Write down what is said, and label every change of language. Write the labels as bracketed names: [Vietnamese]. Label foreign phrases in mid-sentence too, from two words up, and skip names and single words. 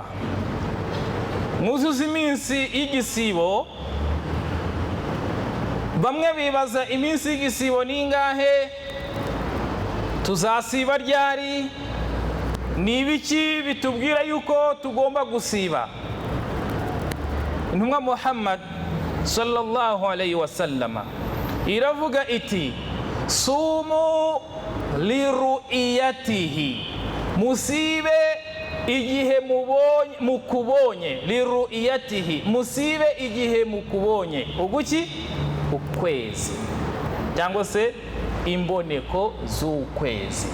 [Kinyarwanda] Mwuzuze iminsi y'igisibo. Bamwe bibaza iminsi y'igisibo ni ingahe? Tuzasiba ryari? Ni ibiki bitubwira yuko tugomba gusiba? Intumwa Muhammad [Arabic] صلى الله عليه وسلم [Kinyarwanda] iravuga iti [Arabic] صوموا لرؤيته, [Kinyarwanda] musibe igihe mukubonye. Liru'iyatihi, musibe igihe mukubonye. Uguki? Ukwezi cyangwa se imboneko z'ukwezi.